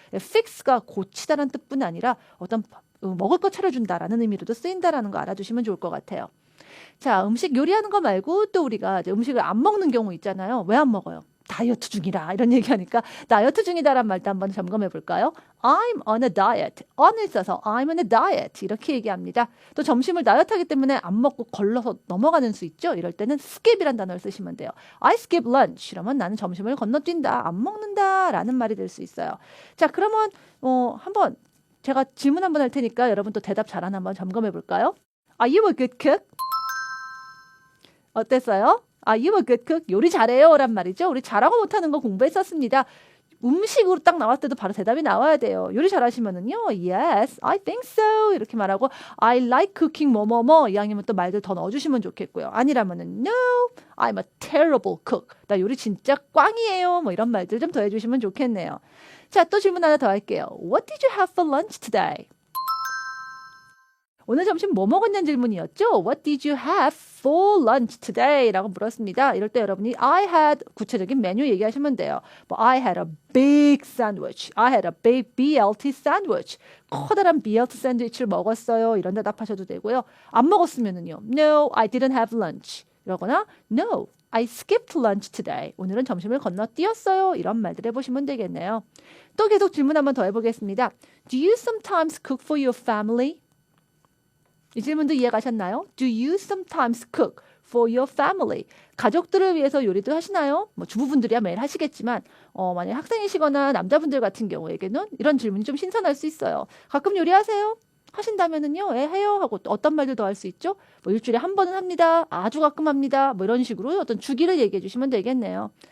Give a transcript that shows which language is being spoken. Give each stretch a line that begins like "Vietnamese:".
Korean: fix가 고치다라는 뜻뿐 아니라 어떤 먹을 것 차려준다라는 의미로도 쓰인다라는 거 알아두시면 좋을 것 같아요. 자, 음식 요리하는 거 말고 또 우리가 이제 음식을 안 먹는 경우 있잖아요. 왜 안 먹어요? 다이어트 중이라 이런 얘기하니까 다이어트 중이다란 말도 한번 점검해 볼까요?
English: I'm on a diet.
Korean: on을 써서
English: I'm on a diet
Korean: 이렇게 얘기합니다. 또 점심을 다이어트 하기 때문에 안 먹고 걸러서 넘어가는 수 있죠. 이럴 때는 skip이란 단어를 쓰시면 돼요.
English: I skip lunch.
Korean: 이러면 나는 점심을 건너뛴다. 안 먹는다 라는 말이 될 수 있어요. 자, 그러면 한번 제가 질문 한번 할 테니까 여러분 또 대답 잘하나 한번 점검해 볼까요?
English: Are you a good cook?
Korean: 어땠어요?
English: Are you a good cook?
Korean: 요리 잘해요 란 말이죠. 우리 잘하고 못하는 거 공부했었습니다. 음식으로 딱 나왔을 때도 바로 대답이 나와야 돼요. 요리 잘하시면은요.
English: Yes, I think so.
Korean: 이렇게 말하고
English: I like cooking
Korean: 뭐뭐뭐 이왕이면 또 말들 더 넣어주시면 좋겠고요. 아니라면은
English: No, I'm a terrible cook.
Korean: 나 요리 진짜 꽝이에요. 뭐 이런 말들 좀 더해주시면 좋겠네요. 자, 또 질문 하나 더 할게요.
English: What did you have for lunch today?
Korean: 오늘 점심 뭐 먹었냐는 질문이었죠.
English: What did you have for lunch today?
Korean: 라고 물었습니다. 이럴 때 여러분이
English: I had
Korean: 구체적인 메뉴 얘기하시면 돼요.
English: 뭐 I had a big sandwich. I had a big BLT sandwich.
Korean: 커다란 BLT 샌드위치를 먹었어요. 이런 대답하셔도 되고요. 안 먹었으면은요.
English: No, I didn't have lunch.
Korean: 이러거나
English: No, I skipped lunch today.
Korean: 오늘은 점심을 건너뛰었어요. 이런 말들 해보시면 되겠네요. 또 계속 질문 한번 더 해보겠습니다.
English: Do you sometimes cook for your family?
Korean: 이 질문도 이해가셨나요?
English: Do you sometimes cook for your family?
Korean: 가족들을 위해서 요리도 하시나요? 뭐 주부분들이야 매일 하시겠지만 만약 학생이시거나 남자분들 같은 경우에게는 이런 질문이 좀 신선할 수 있어요. 가끔 요리하세요? 하신다면은요, 해요 하고 또 어떤 말들 더 할 수 있죠? 뭐 일주일에 한 번은 합니다. 아주 가끔 합니다. 뭐 이런 식으로 어떤 주기를 얘기해 주시면 되겠네요.